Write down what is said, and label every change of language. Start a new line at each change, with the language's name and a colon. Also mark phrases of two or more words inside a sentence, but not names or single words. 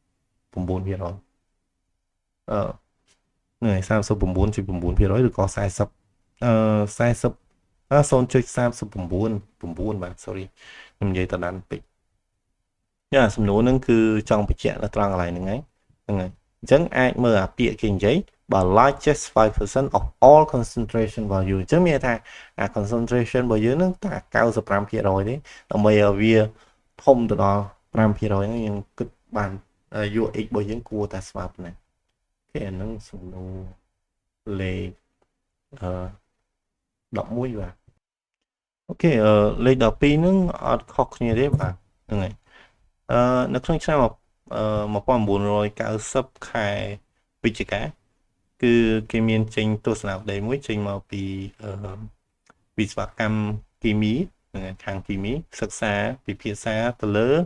Khmer: នេះ 39.9% ឬក៏40 0.399 បាទ sorry ខ្ញុំនិយាយតដានពេកយ៉ាសំណួរហ្នឹងគឺច ង់បញ្ជាក់នៅត្រង់កន្លែងហ្នឹងហើយអញ្ចឹងអាចមើលអាពាក្យគេនិយាយបើ
English: largest 5% of all concentration value
Khmer: អញ្ចឹងមានថាអា concentration របស់យើងហ្នឹងតែ95% ទេដើម្បីឲ្យវាធំទៅដល់ 5% ហ្នឹងយើងគិតបានយក x របស់យើងគួរតែស្មើប៉ុណ្ណាគេអាហ្នឹងសំណួរលេខ 11បាទអូខេលេខ12ហ្នឹងអត់ខុសគ្នាទេបាទហ្នឹងហើយនៅក្នុងឆ្នាំ1990ខែវិច្ឆិកាគឺគេមានចេញទស្សនវិស័យមួយចេញមកពីវិស្វកម្មគីមីខាងគីមីសិក្សាពិភាក្សាទៅលើ